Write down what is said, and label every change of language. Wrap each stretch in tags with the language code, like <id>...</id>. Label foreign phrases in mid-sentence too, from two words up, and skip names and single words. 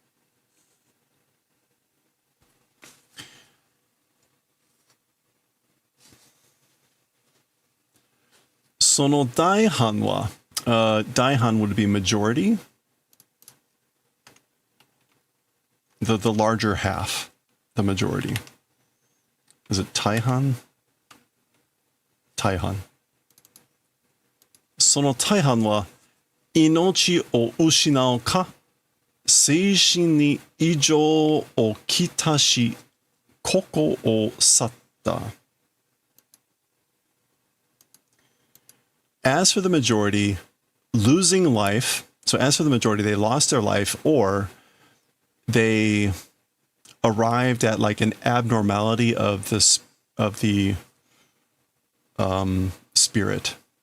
<ja>その だいはん は、だいはん</ja> <en>would be majority. The larger half, the majority. Is it taihan? Taihan.</en> <ja>その 大半 は 命 を 失う か、精神 に 異常 を きた し, ここ を 去った.</ja> <en>As for the majority, losing life, so as for the majority, they lost their life or they arrived at like an abnormality of this, of the spirit.</en>